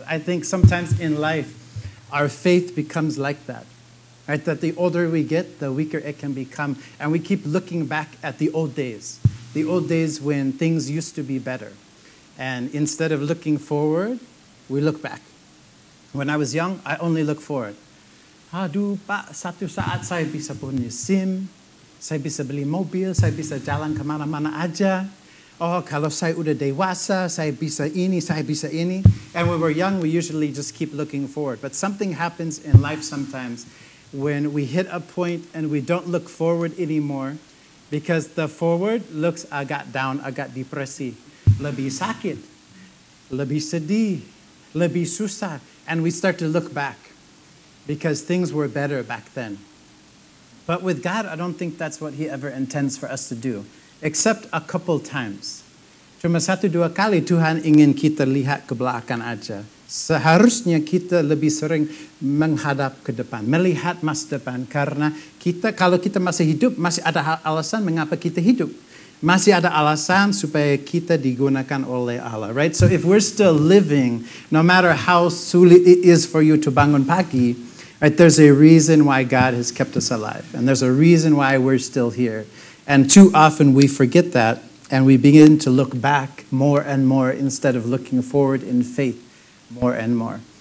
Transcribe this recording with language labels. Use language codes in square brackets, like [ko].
[en] I think sometimes in life, our faith becomes like that. Right? That the older we get, the weaker it can become. And we keep looking back at the old days when things used to be better. And instead of looking forward, we look back. When I was young, I only look forward. [id] Aduh Pak, satu saat saya bisa punya SIM, saya bisa beli mobil, saya bisa jalan kemana-mana aja. Oh, kalau saya udah dewasa, saya bisa ini, saya bisa ini. [en] And when we're young, we usually just keep looking forward. But something happens in life sometimes when we hit a point and we don't look forward anymore because the forward looks [id] agak down, agak depresi. Lebih sakit, lebih sedih, lebih susah. [en] And we start to look back because things were better back then. But with God, I don't think that's what He ever intends for us to do, except a couple times. [id] Cuma 1-2 kali Tuhan ingin kita lihat ke belakang aja. Seharusnya kita lebih sering menghadap ke depan, melihat masa depan. Karena kalau kita masih hidup, masih ada alasan mengapa kita hidup. Masih ada alasan supaya kita digunakan oleh Allah, right? [en] So if we're still living, no matter how [id] sulit [en] it is for you to [id] bangun pagi, [en] right, there's a reason why God has kept us alive. And there's a reason why we're still here. And too often we forget that and we begin to look back more and more instead of looking forward in faith more and more.